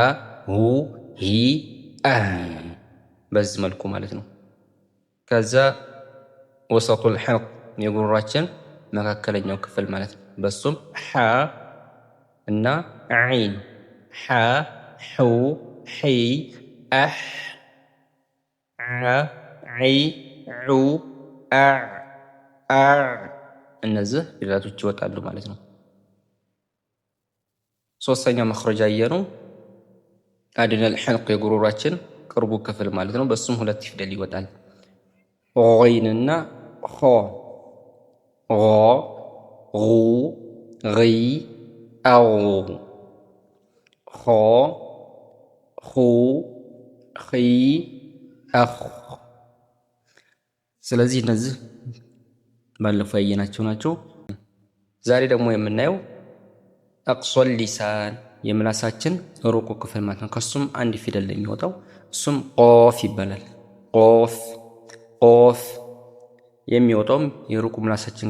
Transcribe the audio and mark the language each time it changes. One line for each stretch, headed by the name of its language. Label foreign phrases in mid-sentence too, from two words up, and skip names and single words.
Amharic: ሁ ሂ አ በዚህ መልኩ ማለት ነው። ከዛ
Arabic: وسط الحلق
Amharic: የጉሮሮአችን መካከለኛው ክፍል ማለት ነው። በሱም ሐ እና ዐይን ሐ ሑ ሒ አህ ዐ ዒ ዑ አ አ እነዚህ ፊደላቶች ይወጣሉ ማለት ነው። ሶስተኛው መخرج አየሩ
Arabic: أدنى الحلق
Amharic: የጉሮሮአችን ቅርቡ ክፍል ማለት ነው። በሱም ሁለት ፊደል ይወጣል። ዐይንና ኾ
Arabic: غ غو غي أو خ خو خي أخ
Amharic: ስለዚህ እነዚህ ባለፈው ያየናቸው ናቸው። ዛሬ ደግሞ የምናየው
Arabic: أقصى اللسان
Amharic: የምላሳችን ሩቁ ክፍል ማለት ነው። ከሱም አንድ ፊደል ላይ የሚወጣው እሱም ቆፍ ይባላል። ቆፍ ቆፍ የሚወጣው የሩቁ ምላሳችን